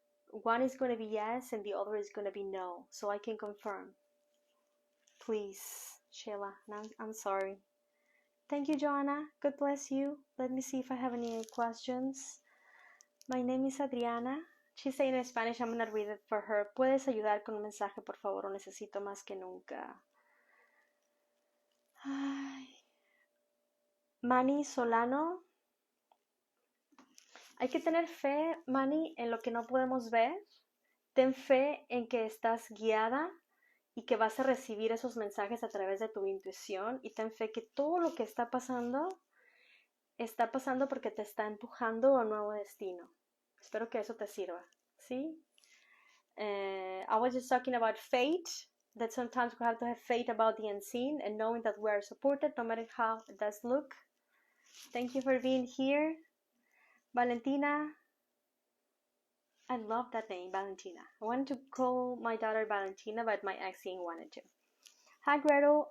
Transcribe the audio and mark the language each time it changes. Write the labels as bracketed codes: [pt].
[en] One is gonna be yes and the other is gonna be no, so I can confirm. Please, Sheila, I'm sorry. Thank you, Joanna. God bless you. Let me see if I have any questions. My name is Adriana. She's saying in Spanish, I'm going to read it for her. [es] ¿Puedes ayudar con un mensaje, por favor? Lo necesito más que nunca. Ay. Manny Solano. Hay que tener fe, Manny, en lo que no podemos ver. Ten fe en que estás guiada y que vas a recibir esos mensajes a través de tu intuición. Y ten fe que todo lo que está pasando porque te está empujando a un nuevo destino. Espero que eso te sirva. ¿Sí? [en] I was just talking about fate, that sometimes we have to have faith about the unseen and knowing that we are supported no matter how it does look. Thank you for being here. Valentina. I love that name, Valentina. I wanted to call my daughter Valentina, but my ex didn't wanted to. Hi, Gretel.